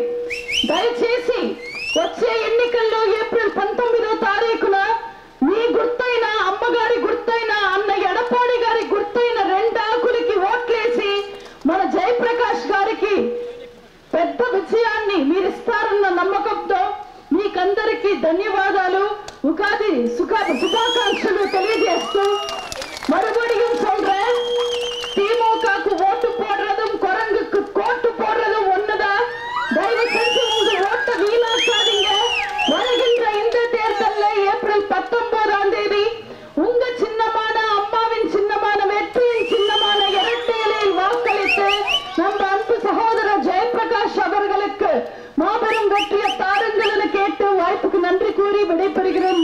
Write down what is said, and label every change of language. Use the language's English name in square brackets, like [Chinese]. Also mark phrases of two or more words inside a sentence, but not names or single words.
[Telugu] దయచేసి వచ్చే ఎన్నికల్లో ఏప్రిల్ 19వ తారీఖున మీ గుర్తైన అమ్మగారి గుర్తైన అన్న ఎడపాడి గారి గుర్తైన రెండాకులకి ఓట్లేసి మన జయప్రకాష్ గారికి పెద్ద విజయాన్ని మీరిస్తారన్న నమ్మకంతో మీకందరికీ ధన్యవాదాలు, ఉగాది శుభాకాంక్షలు తెలియజేస్తూ [Tamil] மறுபடியும் சொல்றேன், திமுகக்கு ஓட்டு போடுறதும் குரங்குக்கு கோட்டு போடுறதும் ஒண்ணுதான். தயவு செஞ்சு உங்க ஓட்டை வீணாக்காதீங்க. வருகின்ற இந்த தேர்தலில் ஏப்ரல் 19ஆம் தேதி உங்க சின்னமான அம்மாவின் சின்னமான வெற்றியின் சின்னமான இரட்டையிலையில் வாக்களித்து நம்ம அன்பு சகோதரர் ஜெயபிரகாஷ் அவர்களுக்கு மாபெரும் வெற்றியை தாருங்கள் என கேட்டு வாய்ப்புக்கு நன்றி கூறி விடைபெறுகிறேன்.